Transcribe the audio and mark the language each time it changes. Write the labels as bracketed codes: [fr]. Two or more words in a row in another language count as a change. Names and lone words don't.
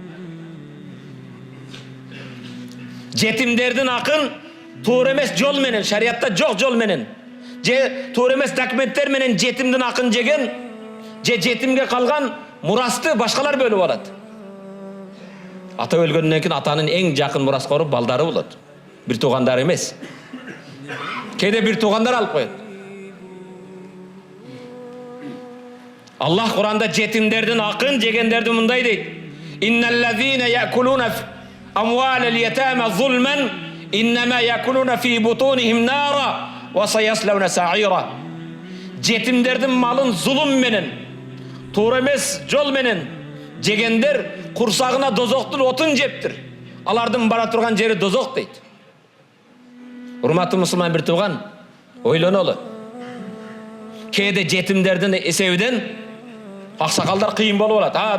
[ky] Жетимдерден акын туура эмес жол менен, шериатта жок жол менен. Же туура эмес документтер менен жетимден акын жеген, же жетимге калган мурасты башкалар бөлүп алат. Ата өлгөндөн кийин атанын эң жакын мураскору балдары болот. Бир туугандары эмес. Кээде бир туугандар алып коет. Аллах Куранда жетимдердин акын жегендерди мындай дейт. [ar] إن الذين يأكلون أموال اليتامى ظلما إنما يأكلون في بطونهم نارا وسيصلون سعيرا. [ky] Жетимдердин малын зулум менен, туура эмес жол менен жегендер курсагына дозоктун отун жептир. Алардын бара турган жери дозок дейт. Урматтуу мусулман бир тууган, ойлонолу. Кээде жетимдердин эсебинен аксакалдар кыйын болуп алат.